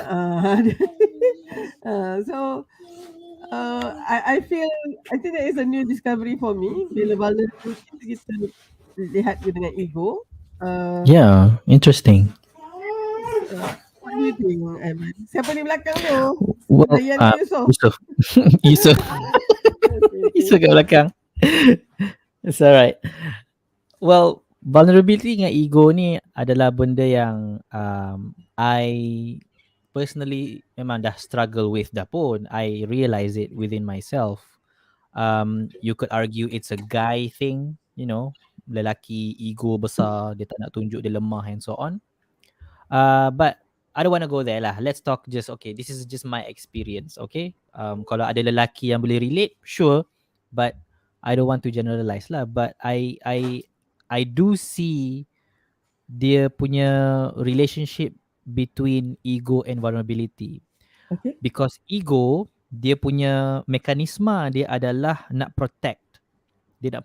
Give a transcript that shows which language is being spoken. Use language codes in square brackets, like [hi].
[en] So I think that is a new discovery for me. [ms] Bila vulnerability kita lihat dengan ego. [en] Yeah, interesting. What do you think, Aiman? [ms] Siapa ni belakang tu? [en] Well, Yusuf. [ms] Yusuf kat belakang. [en] It's alright. [ms] Well, vulnerability dengan ego ni adalah benda yang [en] I personally [ms] memang dah [en] struggle with [ms] dah pun. [en] I realize it within myself. You could argue it's a guy thing, you know, [ms] lelaki ego besar, dia tak nak tunjuk dia lemah [en] and so on. But I don't want to go there lah. Let's talk just okay. This is just my experience, okay? [ms] Kalau ada lelaki yang boleh relate, sure. [en] But I don't want to generalize lah. But I do see [ms] dia punya [en] relationship between ego and vulnerability. Okay. [ms] Because ego, dia punya mekanisme dia adalah nak protect. Dia nak